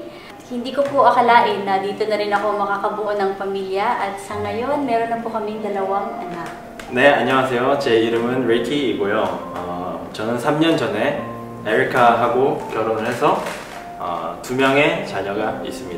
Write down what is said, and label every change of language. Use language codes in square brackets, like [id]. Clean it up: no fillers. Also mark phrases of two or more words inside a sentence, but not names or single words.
[tl] Hindi ko po akalain na dito na rin ako makakabuo ng pamilya at sa ngayon meron na po kaming 2 anak. [ko] 네, 안녕하세요. 제 이름은 Ricky이고요. 저는 3년 전에 에리카하고 결혼을 해서 2명의 자녀가 있습니다.